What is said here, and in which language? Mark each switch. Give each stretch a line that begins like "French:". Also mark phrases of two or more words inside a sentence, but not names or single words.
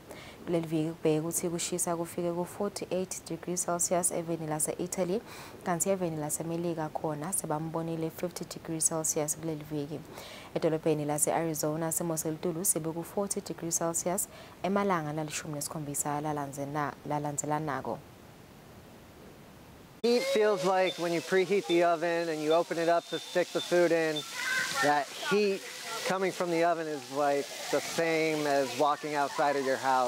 Swati: Kuleli viki kubheke ukuthi kushisa kufike ku-48
English: degrees Celsius
Swati: eveni lase-Italy kanti eveni laseMelika khona sebambonile 50
English: degrees Celsius
Swati: kuleli viki. Edolobheni lase-Arizona simo selitulu sibe ku-40
English: degrees Celsius
Swati: emalanga la-17 lalandzelanako.
English: Heat feels like when you preheat the oven and you open it up to stick the food in, that heat coming from the oven is like the same as walking outside of your house.